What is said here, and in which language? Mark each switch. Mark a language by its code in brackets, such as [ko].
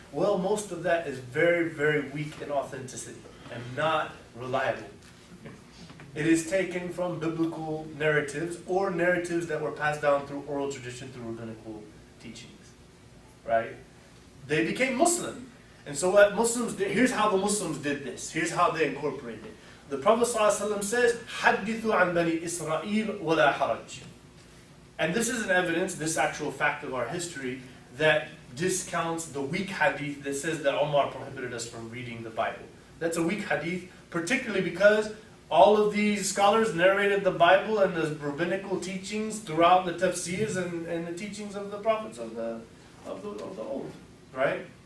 [en] Well, most of that is very, very weak in authenticity and not reliable. It is taken from biblical narratives or narratives that were passed down through oral tradition, through rabbinical teachings, right? They became Muslim. And so what Muslims did, here's how the Muslims did this. Here's how they incorporated it. The Prophet ﷺ says, [ar] حَدِّثُوا عَنْ بَنِي إِسْرَائِيلَ وَلَا حَرَجٍ. [en] And this is an evidence, this actual fact of our history, that discounts the weak hadith that says that Umar prohibited us from reading the Bible. That's a weak hadith, particularly because all of these scholars narrated the Bible and the rabbinical teachings throughout the tafsirs and the teachings of the prophets of the old, right?